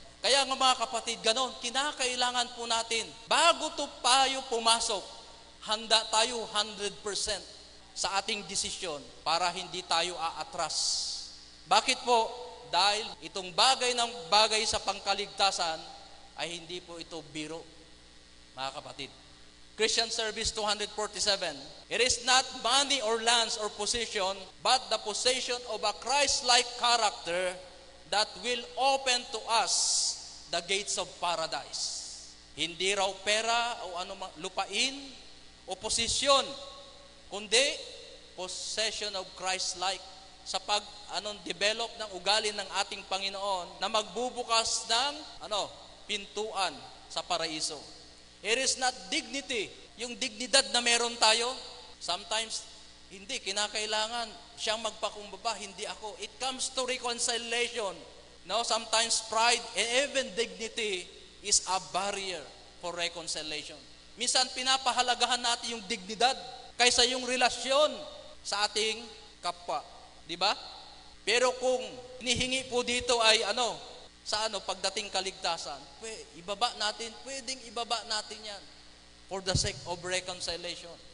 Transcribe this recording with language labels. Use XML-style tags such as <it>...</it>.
<tl>Kaya nga mga kapatid, ganon, kinakailangan po natin, bago tayo pumasok, handa tayo 100% sa ating desisyon para hindi tayo aatras. Bakit po? Dahil itong bagay sa pangkaligtasan ay hindi po ito biro, mga kapatid.</tl> <en>Christian Service 247, it is not money or lands or position, but the possession of a Christ-like character that will open to us the gates of paradise.</en> <tl>Hindi raw pera o anumang lupain o posisyon, kundi</tl> <en>possession of Christ-like</en> <tl>sa develop ng ugali ng ating Panginoon na magbubukas ng pintuan sa paraiso.</tl> <en>It is not dignity,</en> <tl>yung dignidad na meron tayo. Sometimes, hindi, kinakailangan siyang magpakumbaba, hindi ako.</tl> <en>It comes to reconciliation. No, sometimes pride and even dignity is a barrier for reconciliation.</en> <tl>Minsan, pinapahalagahan natin yung dignidad kaysa yung relasyon sa ating kapwa. Di ba? Pero kung hinihingi po dito ay pagdating kaligtasan, pwedeng ibaba natin yan</tl> <en>for the sake of reconciliation.</en>